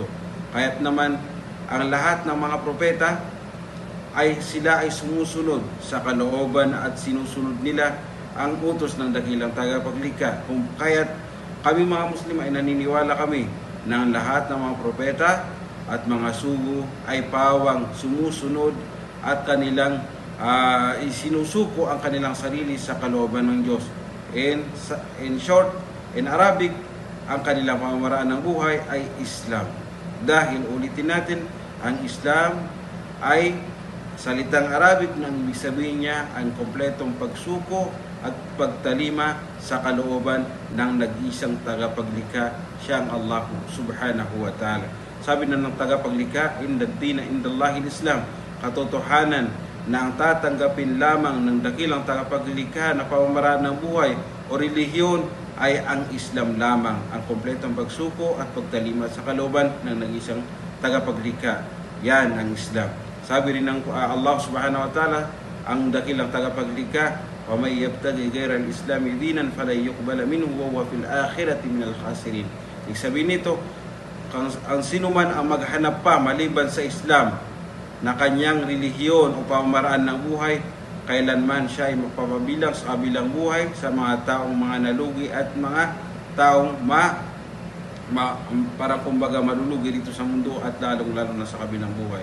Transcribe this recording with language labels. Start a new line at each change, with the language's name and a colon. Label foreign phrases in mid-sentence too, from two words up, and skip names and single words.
Filipino: Kaya't naman ang lahat ng mga propeta ay sila ay sumusunod sa kalooban at sinusunod nila ang utos ng dakilang tagapaglikha. Kung kaya't kami mga Muslim ay naniniwala kami na lahat ng mga propeta at mga sugo ay pawang sumusunod at kanilang isinusuko ang kanilang sarili sa kalooban ng Diyos.
English: In short, in Arabic,
Filipino: ang kanilang pamamaraan ng buhay ay Islam. Dahil ulitin natin, ang Islam ay salitang Arabic na ibig sabihin niya ang kompletong pagsuko at pagtalima sa kalooban ng nag-isang tagapaglikha, siyang
Arabic: الله سبحانه وتعالى.
Filipino: Sabi na ng tagapaglikha,
Arabic: إن الدين عند الله الإسلام,
Filipino: katotohanan na ang tatanggapin lamang ng dakilang tagapaglikha na pamamaraan ng buhay o relihiyon ay ang Islam lamang, ang kompletong pagsuko at pagtalima sa kalooban ng nag-isang tagapaglikha. Yan ang Islam. Sabi rin ng
Arabic: الله سبحانه وتعالى,
Filipino: ang dakilang tagapaglikha,
Arabic: ومن يبتغ غير الإسلام دينا فلن يقبل منه وهو في الآخرة من الخاسرين.
Filipino: Ibig sabihin nito, ang sino man ang maghanap pa maliban sa Islam na kanyang relihiyon o pamamaraan ng buhay, kailanman siya ay magpapabilang sa kabilang buhay sa mga taong mga nalugi at mga taong parang kumbaga malulugi dito sa mundo at lalong-lalo na sa kabilang buhay.